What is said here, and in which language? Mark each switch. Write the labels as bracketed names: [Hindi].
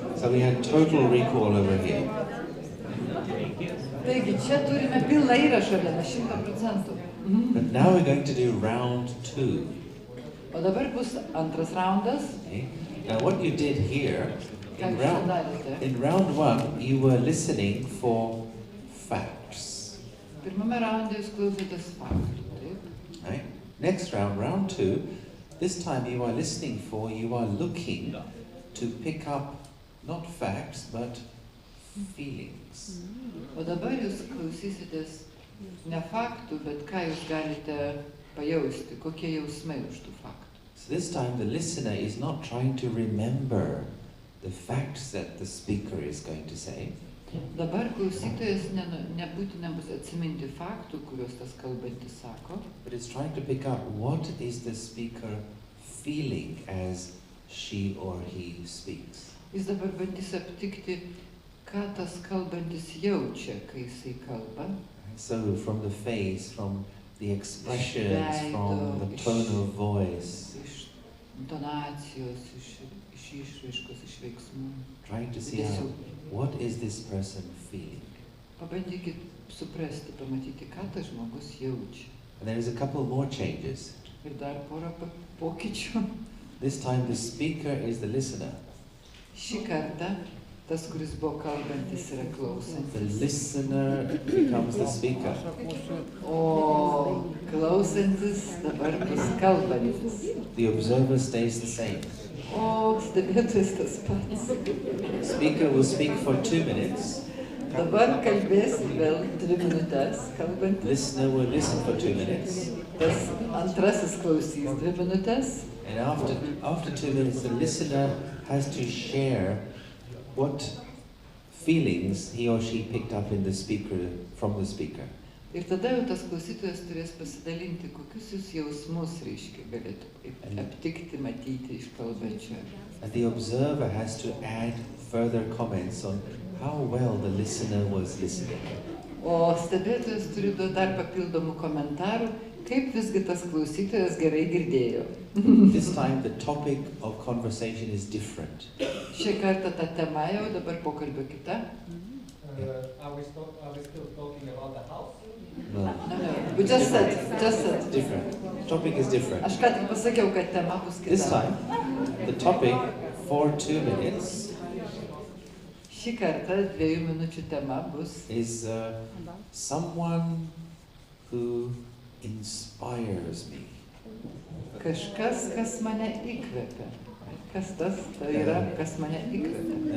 [English] So we had total recall over here. [Lithuanian] Taigi, čia turime pilną įrašą vieną 100%. [English] But now we're going to do round 2. [Lithuanian] O dabar bus antras raundas. [English] Okay. Now what you did here, [Lithuanian] Ką [English] in [Lithuanian] jūs čia darėte? [English] round 1, you were listening for facts. [Lithuanian] Pirmame raunde jūs klausėtės faktų, taip? [English] Right? Next round, round 2, this time you are listening for, you are looking to pick up not facts, but feelings. [Lithuanian] O dabar jūs klausysitės ne faktų, bet ką jūs galite pajausti, kokie jausmai už tų faktų. [English] So this time the listener is not trying to remember the facts that the speaker is going to say. [Lithuanian] Dabar klausytojas nebūtina bus atsiminti faktų, kuriuos tas kalbantis sako, [English] But it's trying to pick up what is the speaker feeling as she or he speaks. [Lithuanian] jis dabar bandys aptikti, ką tas kalbantis jaučia, kai jisai kalba. [English] So from the face, from the expressions, from the tone of voice, [Lithuanian] iš intonacijos, iš išraiškos, iš veiksmų. [English] trying to see out, what is this person feeling? [Lithuanian] Pabandykit suprasti, pamatyti, ką tas žmogus jaučia. [English] And there is a couple more changes. [Lithuanian] Ir dar porą pokyčių. [English] This time the speaker is the listener. [Lithuanian] Šį kartą tas, kuris buvo kalbantis, yra klausantis. [English] The listener becomes the speaker. [Lithuanian] O klausantis dabar bus kalbantis. [English] The observer stays the same. [Lithuanian] O stebėtojas tas pats. [English] Speaker will speak for 2 minutes. [Lithuanian] Dabar kalbės vėl 2 minutes kalbantis. [English] Listener will listen for 2 minutes. [Lithuanian] Tas antrasis klausys 2 minutes. [English] And after 2 minutes, the listener has to share what feelings he or she picked up in the speaker, from the speaker. [Lithuanian] Ir tada jau tas klausytojas turės pasidalinti, kokius jūs jausmus, reiškia, galėtų aptikti, matyti iš kalbančio. [English] And the observer has to add further comments on how well the listener was listening. [Lithuanian] O stebėtojas turi duoti dar papildomų komentarų, kaip visgi tas klausytojas gerai girdėjo. [English] This time the topic of conversation is different. [Lithuanian] Šį kartą ta tema jau dabar pokalbio kita. [English] Are we still talking about the house? No. No, we just said. Different. Topic is different. [Lithuanian] Aš ką tik pasakiau, kad tema bus kita. [English] This time, the topic for 2 minutes [Lithuanian] Šį kartą 2 minučių tema bus [English] is someone who inspires me. [Lithuanian] kažkas, kas mane įkvepia. Kas tas yra, kas mane įkvepia.